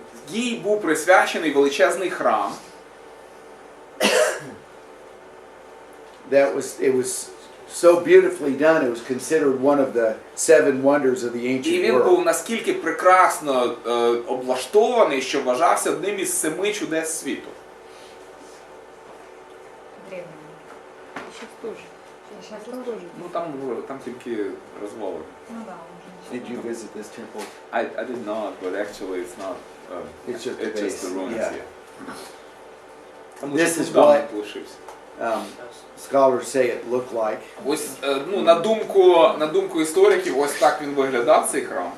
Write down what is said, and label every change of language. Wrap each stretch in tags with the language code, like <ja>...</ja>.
<uk>Їй був присвячений величезний храм.</uk> <en>It was so beautifully done. It was considered one of the 7 wonders of the</en> <uk>І</uk> <en>ancient</en> <uk>він був</uk> <en>world.</en> <uk>наскільки прекрасно облаштований, що вважався одним із 7 чудес світу.</uk> <ru>Древние. Сейчас тоже. Сейчас тоже.</ru> <uk>Ну там тільки розвали.</uk> <ru>Ну да, уже</ru> <en>Did you visit this temple? I did not, but actually, it's not. It's just the it's just the base, ruins. yeah. Yeah. This is</en> <uk>Давно</uk> <en>what-</en> <uk>лишився.</uk> <en>Scholars say it looked like.</en> <uk>Ось, ну, на думку істориків, ось так він виглядав, цей храм.</uk>